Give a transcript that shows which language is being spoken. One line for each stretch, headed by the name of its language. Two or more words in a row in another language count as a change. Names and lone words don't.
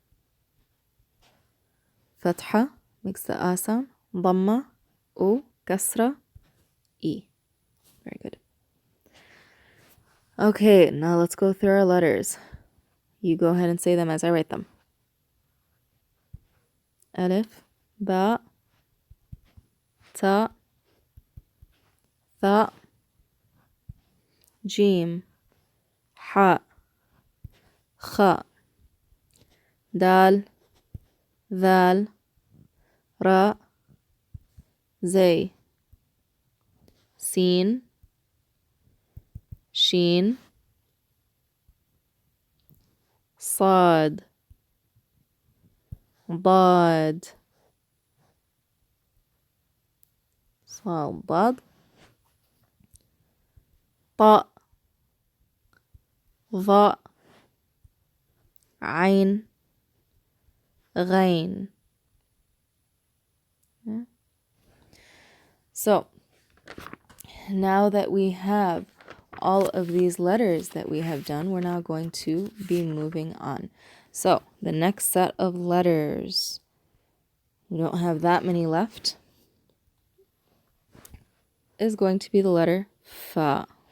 English: Fatha makes the a sound. Dhamma, u, kasra, e. Very good. Okay, now let's go through our letters. You go ahead and say them as I write them.
Arabic: Alif, باء، تاء، ثاء، جيم، حاء، خاء, dal, ذال, راء, زي, سين, شين, صاد, ضاد, صاد, ضاد, طاء, ظاء, عين, غين.
English: Yeah. So now that we have all of these letters that we have done, we're now going to be moving on. So the next set of letters, we don't have that many left, is going to be the letter fa.